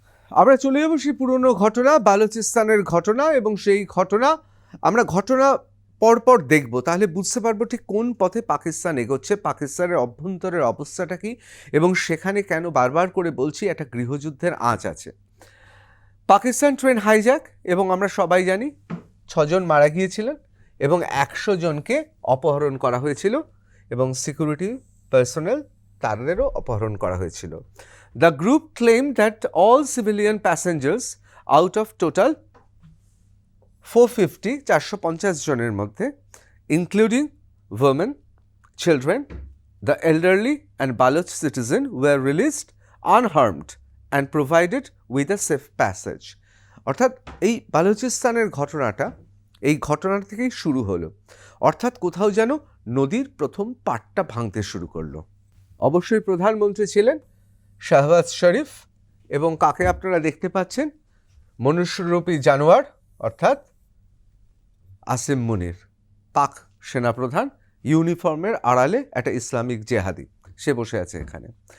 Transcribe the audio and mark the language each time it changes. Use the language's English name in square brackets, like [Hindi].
[Bangla] আমরা চলে যাব সেই পুরনো ঘটনা, বালুচিস্তানের ঘটনা, এবং সেই ঘটনা আমরা পরপর দেখব, তাহলে বুঝতে পারবো ঠিক কোন পথে পাকিস্তান এগোচ্ছে, পাকিস্তানের অভ্যন্তরের অবস্থাটা কি, এবং সেখানে কেন বারবার করে বলছি একটা গৃহযুদ্ধের আঁচ আছে। পাকিস্তান ট্রেন হাইজ্যাক, এবং আমরা সবাই জানি 6 জন মারা গিয়েছিলেন এবং 100 জনকে অপহরণ করা হয়েছিল, এবং সিকিউরিটি পার্সোনেল তাদেরও অপহরণ করা হয়েছিল। [English] the group claim that all civilian passengers out of total 450 [Bangla] জনের মধ্যে, [English] Including women, children, the elderly and Baloch citizen were released unharmed and provided with a safe passage. [Bangla] অর্থাৎ এই বালুচিস্তানের এই ঘটনা থেকেই শুরু হলো। অর্থাৎ কোথাও যেন নদীর প্রথম পাটটা ভাঙতে শুরু করলো। অবশ্যই প্রধানমন্ত্রী ছিলেন শাহবাজ শরীফ, এবং কাকে আপনারা দেখতে পাচ্ছেন? মনুষ্যরূপী জানোয়ার অর্থাৎ আসিম মুনির, পাক সেনাপ্রধান, ইউনিফর্মের আড়ালে একটা ইসলামিক জেহাদি, সে বসে আছে এখানে।